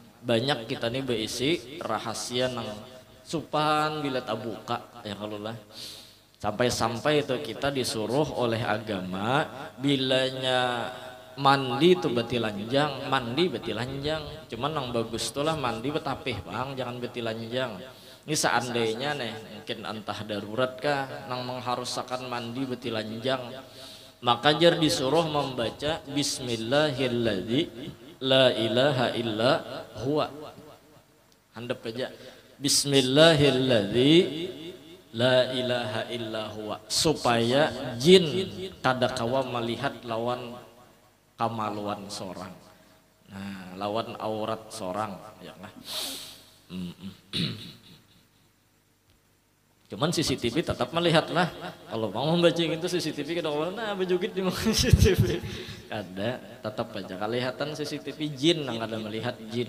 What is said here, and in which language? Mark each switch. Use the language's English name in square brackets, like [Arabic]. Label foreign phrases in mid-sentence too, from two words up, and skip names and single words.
[Banjar] Banyak kita nih berisi rahasia nang supan bila tabuka ya kalau lah sampai itu kita disuruh oleh agama bilanya mandi tuh betilanjang mandi betilanjang cuman nang bagus tuh lah mandi betapih bang jangan betilanjang. Ini seandainya nih mungkin entah darurat kah nang mengharuskan mandi betilanjang maka jar disuruh membaca [Arabic] بسم الله الرحمن الرحيم لا إله إلا هو [Banjar] handap aja [Arabic] بسم الله الرحمن الرحيم لا إله إلا هو [Banjar] supaya jin kada kawa melihat lawan kamaluan seorang. Nah lawan aurat seorang ya lah. Cuman CCTV tetap melihat lah kalau mau membaca itu CCTV kada nah bejugit di CCTV ada tetap aja kelihatan CCTV jin yang ada melihat jin.